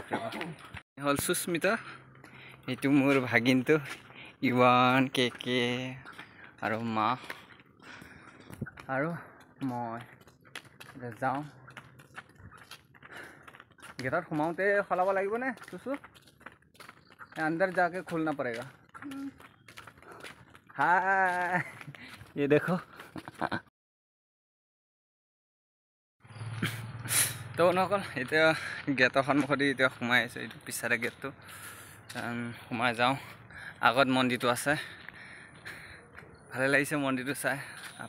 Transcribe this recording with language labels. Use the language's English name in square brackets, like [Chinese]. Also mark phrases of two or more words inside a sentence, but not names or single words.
[Assamese] হ'ল সুস্মিতা, এইটো মোৰ ভাগিনটো ইৱান, কে আৰু মা আৰু মই যাওঁ। गेटत সোমাওঁতে সলাব লাগিব নে চুচু? [Hindi] अंदर जाके खोलना पड़ेगा। हाय, ये देखो। [Assamese] তো বন্ধুসকল, এতিয়া গেটৰ সন্মুখতে এতিয়া সোমাই আহিছোঁ। এইটো পিছতে গেটটো, সোমাই যাওঁ। আগত মন্দিৰটো আছে, ভালে লাগিছে মন্দিৰটো চাই।